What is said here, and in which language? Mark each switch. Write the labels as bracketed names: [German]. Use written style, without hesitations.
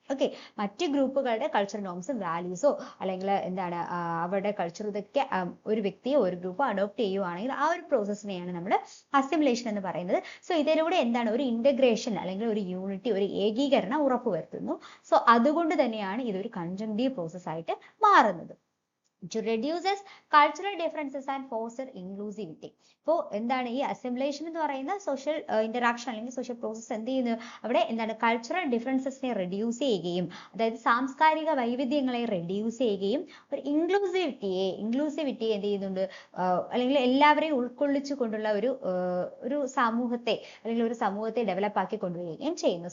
[Malayalam] Okay, മറ്റ് ഗ്രൂപ്പുകളുടെ cultural നോംസും വാല്യൂസോ അല്ലെങ്കിൽ എന്താണ് അവരുടെ കൾച്ചർ ഇതൊക്കെ ഒരു വ്യക്തിയോ ഒരു ഗ്രൂപ്പോ അഡോപ്റ്റ് ചെയ്യുവാണെങ്കിൽ ആ ഒരു പ്രോസസ്സിനെയാണ് നമ്മൾ അസിമുലേഷൻ എന്ന് പറയുന്നത്. സോ ഇതിലൂടെ എന്താണ്? ഒരു ഇന്റഗ്രേഷൻ അല്ലെങ്കിൽ ഒരു യൂണിറ്റി, ഒരു ഏകീകരണം ഉറപ്പുവരുത്തുന്നു. സോ അതുകൊണ്ട് തന്നെയാണ് ഇതൊരു കൺജങ്ക്റ്റീവ് പ്രോസസ് ആയിട്ട് മാറുന്നത്. [English] To reduces cultural differences and foster inclusivity. [Malayalam] ഇപ്പോൾ എന്താണ് ഈ അസിമുലേഷൻ എന്ന് പറയുന്ന സോഷ്യൽ ഇന്ററാക്ഷൻ അല്ലെങ്കിൽ സോഷ്യൽ പ്രോസസ് എന്ത് ചെയ്യുന്നു? അവിടെ എന്താണ്? കൾച്ചറൽ ഡിഫറൻസസിനെ റെഡ്യൂസ് ചെയ്യുകയും, അതായത് സാംസ്കാരിക വൈവിധ്യങ്ങളെ റെഡ്യൂസ് ചെയ്യുകയും ഒരു ഇൻക്ലൂസിവിറ്റിയെ എന്ത് ചെയ്യുന്നുണ്ട്? അല്ലെങ്കിൽ എല്ലാവരെയും ഉൾക്കൊള്ളിച്ചു കൊണ്ടുള്ള ഒരു സമൂഹത്തെ ഡെവലപ്പ് ആക്കി കൊണ്ടുവരികയും ചെയ്യുന്നു.